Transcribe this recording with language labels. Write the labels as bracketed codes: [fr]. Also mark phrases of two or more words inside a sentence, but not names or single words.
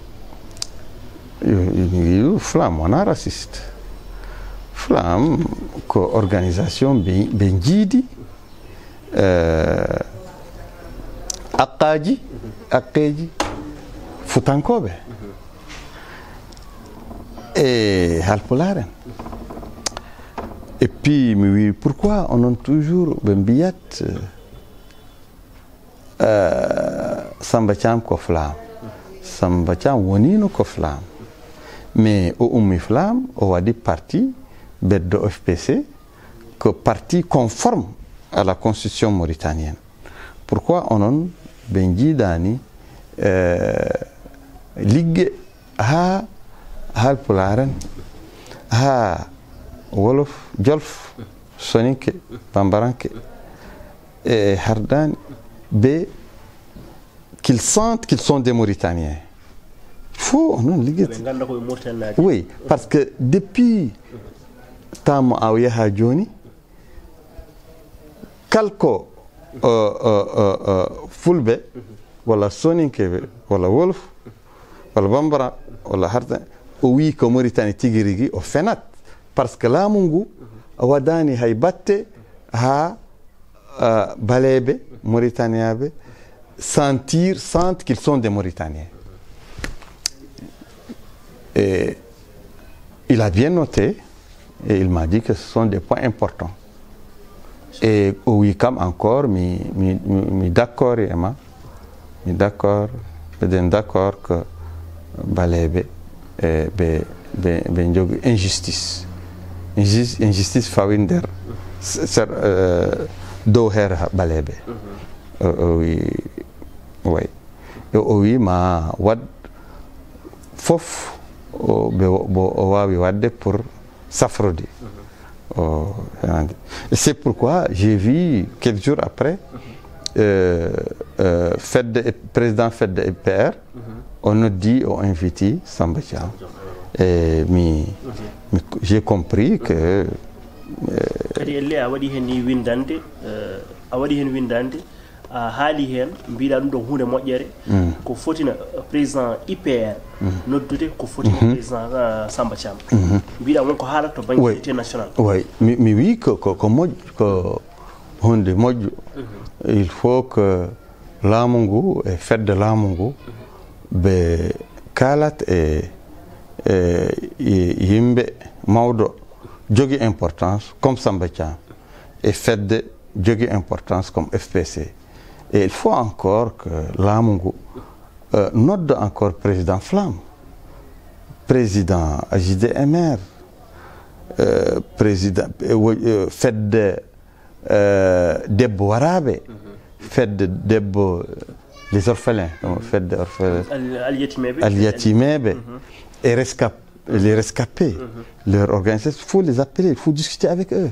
[ff] flamme wona raciste flamme ko organisation ɓe jiidi haqqeji futankoɓe e halpularen [fr] et puis [ff] mi wi pourquoi onon toujours ɓe mbiyat Samba Thiam ko flamme Samba Thiam wonino ko flamme mais o ummi flamme o waɗi parti beddo FPC que [fr] parti conforme à la constitution mauritanienne [ff] pourquoi onon ɓe jiidani ligge ha halpularen ha wolof jolf soninke bambaranke et hardani be [fr] qu'ils sentent qu'ils sont des Mauritaniens. Il faut non liggéey. Oui, parce que depuis [ff] tamo a yaha joni kalko fulbe wala soninkeɓe wala wolof wala bambara wala harta o wi ko Mauritanie tigi rigui o fenat [fr] par ce que [ff] laamu ngu waɗani hay batte ha baleɓe mauritaniaɓe [fr] sentent qu'ils sont des Mauritaniens. Et il a bien noté et il m'a dit que ce sont des points importants. Et oui, comme encore, [ff] mi d'accord, Emma, mi [fr] d'accord que [ff] Balebe be jogi injustice fawinder dow her Balebe. Oui, oui, ma wad fof o wawi wadde [fr] pour s'affronter. C'est pourquoi j'ai vu quelques jours après président Fed de EPR on nous dit on invité Samba Thiam et j'ai compris que [ff] kadi [fr] elle a [ff] waɗi hen ni windande a waɗi hen windande a haali hen mbiɗa ɗum ɗo hunde moƴƴere ko fotina président IPR noddude ko fotina président Samba Thiam mbiɗa wonko haalata to banggue [fr] unité national. [ff] Oui, mi wi ko moƴƴo ko hunde moƴƴo [fr] il faut que [ff] laamu ngu e fedde laamu ngu ɓe kalat e yimɓe mawɗo jogui [fr] importance comme [ff] Samba Thiam et fedde jogui [fr] importance comme [ff] FPC. [fr] Et il faut encore que Lamungu note encore président Flamme, président JDMR, président Fed Debbo Warabe, Fed Debbo les orphelins, Fed Al-Yatimebe, et les rescapés, leur organisation, il faut les appeler, il faut discuter avec eux.